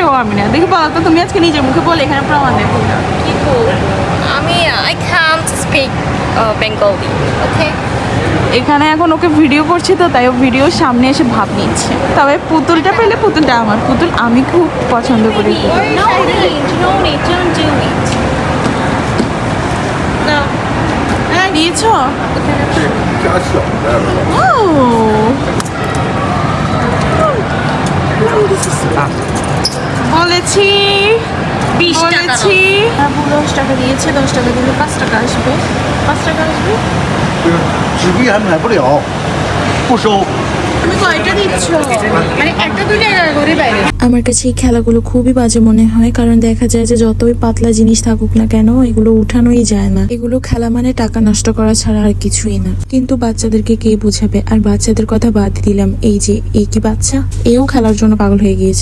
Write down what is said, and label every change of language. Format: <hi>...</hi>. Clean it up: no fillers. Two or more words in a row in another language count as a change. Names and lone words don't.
<bn>দেখি বলো তো, তুমি আজকে নিজের মুখে বলে এখানে প্রমাণ দেবো।</bn> <en>I can't speak Bengali. Okay.</en> <bn>এখানে এখন ওকে ভিডিও করছি তো তাই ও ভিডিওর সামনে এসে ভাব নিচ্ছে। তবে পুতুলটা পেলে পুতুলটা আমার, পুতুল আমি খুব পছন্দ করি।</bn> <en>No need, don't do it. No.</en> <bn>দিয়েছো? বলেছি 20 টাকা। 10 টাকা দিয়েছে, 10 টাকা দিলে 5 টাকা আসবে। 5 টাকা আসবে।</bn> <zh>纸币还买不了，不收。</zh> <bn>তুমি কয়টা দিচ্ছ? মানে একটা 2 টাকা করে বাইরে। আমার কাছে এই খেলাগুলো খুবই বাজে মনে হয়, কারণ দেখা যায় যে যতই পাতলা জিনিস থাকুক না কেন এগুলো উঠানোই যায় না। এগুলো খেলা মানে টাকা নষ্ট করা ছাড়া আর কিছুই না। কিন্তু বাচ্চাদেরকে কে বোঝাবে? আর বাচ্চাদের কথা বাদ দিলাম, এই যে এই কি বাচ্চা, এও খেলার জন্য পাগল হয়ে গিয়েছে।</bn>